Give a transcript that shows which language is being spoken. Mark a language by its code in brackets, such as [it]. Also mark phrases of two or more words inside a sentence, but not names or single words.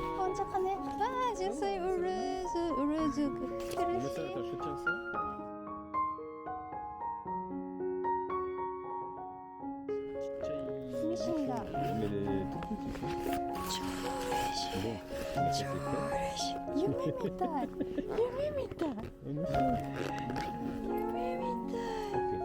[fr] Bonne journée. Ah, je suis heureuse. Bon, mais ça, attends, je te tiens ça. [ko] 미친다. [fr] Mais les tout petits, c'est bon. Mais ça, c'est quoi? [ja] 夢みたい。夢みたい。 [fr] Oh, non, c'est- [ja] 夢みたい。 [fr] Ok.